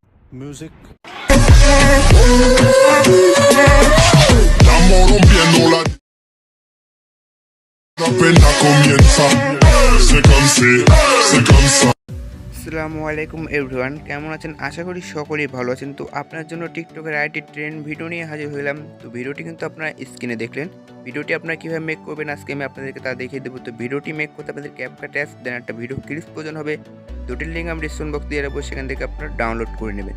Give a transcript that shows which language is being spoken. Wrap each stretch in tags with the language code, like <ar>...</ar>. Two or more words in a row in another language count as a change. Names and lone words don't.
<es>Music. Estamos rompiendo la pena comienza. Se cansa.</es> <ar>السلام عليكم</ar> <bn>এভরিওয়ান, কেমন আছেন? আশা করি সকলেই ভালো আছেন। তো আপনার জন্য টিকটকের</bn> <en>IT trend video</en> <bn>নিয়ে হাজির হলাম। তো ভিডিওটি কিন্তু আপনারা স্ক্রিনে দেখলেন। ভিডিওটি আপনারা কীভাবে মেক করবেন আজকে আমি আপনাদেরকে তা দেখিয়ে দেবো। তো ভিডিওটি মেক করতে আপনাদের ক্যাপকাট অ্যাপ দেন একটা</bn> <en>video clips</en> <bn>প্রয়োজন হবে। দুটির লিঙ্ক আমি</bn> <en>description box</en> <bn>দিয়ে রাখবো, সেখান থেকে আপনারা ডাউনলোড করে নেবেন।</bn>